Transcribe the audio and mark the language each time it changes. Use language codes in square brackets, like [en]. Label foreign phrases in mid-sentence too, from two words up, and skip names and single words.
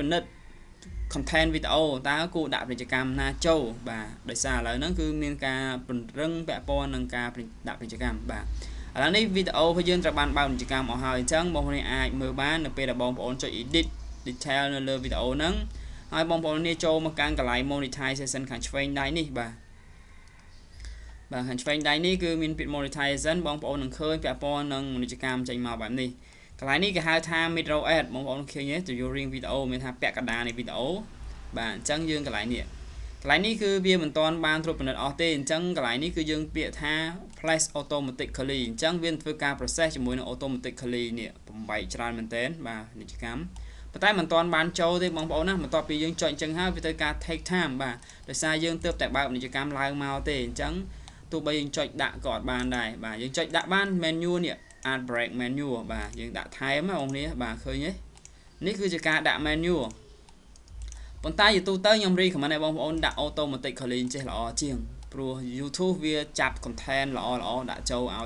[km] និត្យcontent វីដេអូតើគួរដាក់ពាណិជ្ជកម្មណាចូលបាទដោយសារឥឡូវហ្នឹងគឺមានការពង្រឹងពាក់ព័ន្ធនឹងការដាក់ពាណិជ្ជកម្មបាទឥឡូវនេះវីដេអូរបស់យើងត្រូវបានបើកពាណិជ្ជកម្មអស់ហើយអញ្ចឹងបងប្អូនអាចមើលបាននៅពេលដែលបងប្អូនចុច [en] edit detail [km] នៅលើវីដេអូហ្នឹងហើយបងប្អូននេះចូលមកកាន់កន្លែង monetization ខាងឆ្វេងដៃនេះបាទខាងឆ្វេងដៃនេះគឺមានពាក្យ monetization បងប្អូននឹងឃើញពាក់ព័ ន្ធនឹងពាណិជ្ជកម្មចេញមកបែបនេះកន្លែងនេះគេហៅថា [en] mid row ad [km] បងប្អូនឃើញទេ [en] during video [km] មានថាពាក់កណ្ដាលនៃវីដេអូបាទអញ្ចឹងយើងកន្លែងនេះគឺវាមិនទាន់បានត្រួតពិនិត្យអស់ទេអញ្ចឹងកន្លែងនេះគឺយើងពាក្យថា [en] place automatically [km] អញ្ចឹងវាធ្វើការ process ជាមួយនឹង automatically នេះបំបែកច្រើនមែនទែន បាទពាណិជ្ជកម្មប៉ុន្តែមិនទាន់បានចូលទេបងប្អូនណាបន្ទាប់ពីយើងចុចអញ្ចឹងហើយវាត្រូវការ [en] take time [km] បាទដោយសារយើងទើបតែបើកពាណិជ្ជកម្មឡើងមកទេអញ្ចឹងទោះបីយើងចុចដាក់ក៏អត់បានដែរបាទយើងចុចដាក់បាន menu នេះ [en] add break menu [km] បាទយើងដាក់ថែមបងប្អូននេះបាទឃើញទេនេះគឺជាការដាក់ menu ប៉ុន្តែយូរទៅខ្ញុំrecommendឲ្យបងប្អូនដាក់ automatically ចេះល្អជាងព្រោះ YouTube វាចាប់ content ល្អដាក់ចូលឲ្យ